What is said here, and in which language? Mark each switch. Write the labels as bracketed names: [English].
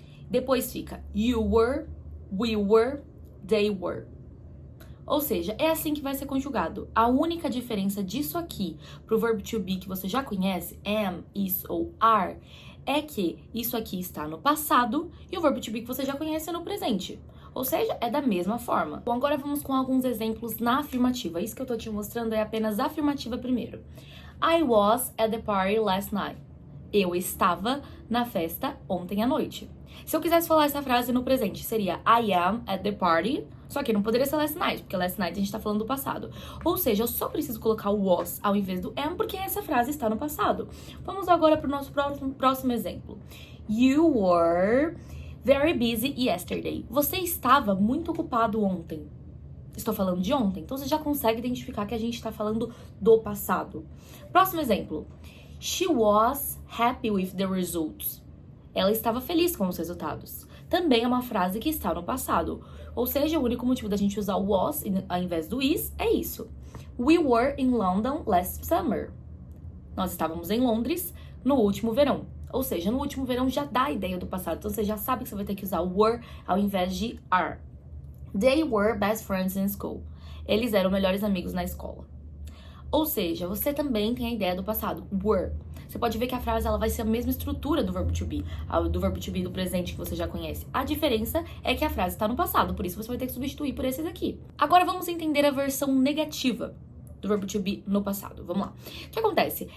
[Portuguese] Depois fica [English] you were, we were, they were. [Portuguese] Ou seja, é assim que vai ser conjugado. A única diferença disso aqui pro verbo to be que você já conhece, am, is ou are, é que isso aqui está no passado e o verbo to be que você já conhece é no presente. Ou seja, é da mesma forma. Bom, agora vamos com alguns exemplos na afirmativa. Isso que eu tô te mostrando é apenas a afirmativa primeiro. [English] I was at the party last night. [Portuguese] Eu estava na festa ontem à noite. Se eu quisesse falar essa frase no presente, seria [English] I am at the party. [Portuguese] Só que não poderia ser last night, porque last night a gente tá falando do passado. Ou seja, eu só preciso colocar o was ao invés do am, porque essa frase está no passado. Vamos agora pro nosso próximo exemplo. [English] You were very busy yesterday. [Portuguese] Você estava muito ocupado ontem. Estou falando de ontem, então você já consegue identificar que a gente está falando do passado. Próximo exemplo. [English] She was happy with the results. [Portuguese] Ela estava feliz com os resultados. Também é uma frase que está no passado. Ou seja, o único motivo da gente usar o was ao invés do is é isso. [English] We were in London last summer. [Portuguese] Nós estávamos em Londres no último verão. Ou seja, no último verão já dá a ideia do passado. Então você já sabe que você vai ter que usar were ao invés de are. [English] They were best friends in school. [Portuguese] Eles eram melhores amigos na escola. Ou seja, você também tem a ideia do passado, were. Você pode ver que a frase ela vai ser a mesma estrutura do verbo to be do presente que você já conhece. A diferença é que a frase está no passado, por isso você vai ter que substituir por esses aqui. Agora vamos entender a versão negativa do verbo to be no passado. Vamos lá. O que acontece?